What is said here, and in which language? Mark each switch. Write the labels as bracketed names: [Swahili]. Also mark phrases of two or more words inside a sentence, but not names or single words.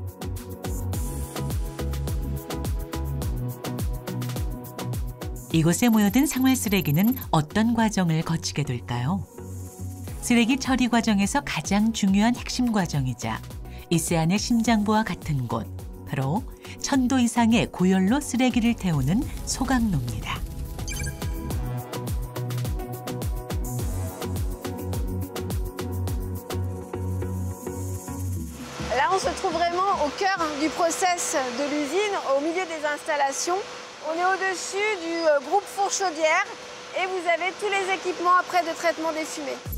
[Korean] 이곳에 모여든 생활 쓰레기는 어떤 과정을 거치게 될까요? 쓰레기 처리 과정에서 가장 중요한 핵심 과정이자 이세안의 심장부와 같은 곳, 바로 1000도 이상의 고열로 쓰레기를 태우는 소각로입니다. [French] Là, on se trouve vraiment au cœur du process de l'usine, au milieu des installations. On est au-dessus du groupe four chaudière et vous avez tous les équipements après de traitement des fumées.